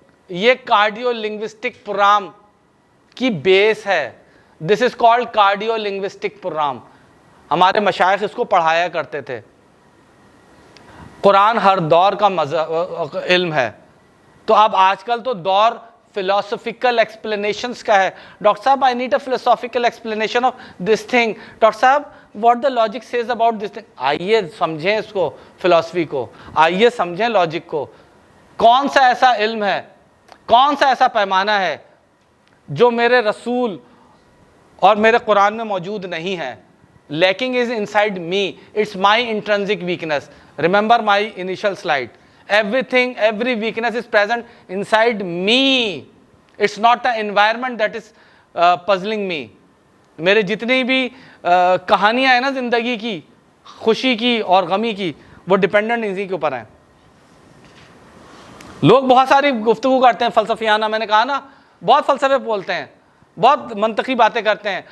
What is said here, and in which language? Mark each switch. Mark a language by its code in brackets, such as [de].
[ur] یہ cardio linguistic programme کی بیس ہے. [en] This is called cardio linguistic programme. [ur] ہمارے مشائخ اس کو پڑھایا کرتے تھے. قرآن ہر دور کا علم ہے. تو اب آج کل تو دور [en] philosophical explanations [ur] کا ہے. [en] Doctor صاحب I need a philosophical explanation of this thing. Doctor صاحب what the logic says about this thing. [ur] آئیے سمجھیں اس کو, فلاسفی کو, آئیے سمجھیں لاجک کو. کون سا ایسا علم ہے, کون سا ایسا پیمانہ ہے جو میرے رسول اور میرے قرآن میں موجود نہیں ہے. [en] Lacking is inside me. It's my intrinsic weakness. Remember my initial slide. Everything, every weakness is present inside me. It's not the environment that is puzzling me. [ur] میرے جتنی بھی کہانیاں ہیں نا زندگی کی, خوشی کی اور غمی کی, وہ ڈیپینڈنٹ اسی کے اوپر ہیں. لوگ بہت ساری گفتگو کرتے ہیں فلسفیانہ, میں نے کہا نا بہت فلسفے بولتے ہیں, بہت منطقی باتیں کرتے ہیں.